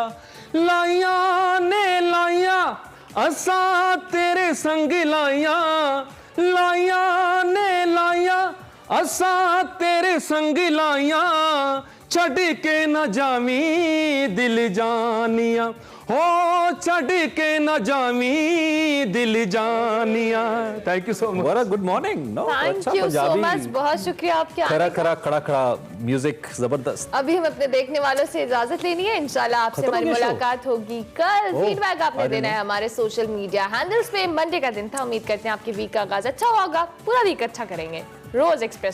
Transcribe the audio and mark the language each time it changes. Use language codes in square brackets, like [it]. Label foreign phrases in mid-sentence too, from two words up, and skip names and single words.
[pa] ਲਾਈਆਂ ਨੇ ਲਾਈਆਂ ਅਸਾਂ ਤੇਰੇ ਸੰਗ ਲਾਈਆਂ ਲਾਈਆਂ ਨੇ ਲਾਈਆਂ ਅਸਾਂ ਤੇਰੇ ਸੰਗ ਲਾਈਆਂ ਛੱਡ ਕੇ ਨਾ ਜਾਵੀਂ ਦਿਲ ਜਾਨੀਆ ਹੋ ਛੱਡ ਕੇ ਨਾ ਜਾਵੀਂ ਦਿਲ ਜਾਨੀਆ। [en] Thank you so much. बड़ा Good morning. No, Thank you so much, [ur] بہت شکریہ آپ کے آنے खरा का। کھرا کھڑا کھڑا میوزک زبردست. ابھی ہم اپنے دیکھنے والوں سے اجازت لینی ہے، ان شاء اللہ آپ سے ختم ہو हमारी گیا شو? ملاقات ہوگی کل. فیڈبیک آپ نے دینا ہے ہمارے [en] social media handles [ur] پے۔ منڈے کا دن تھا، امید کرتے ہیں آپ کے ویک کا آغاز اچھا ہوگا، پورا ویک اچھا کریں گے روز ایکسپریسو میں.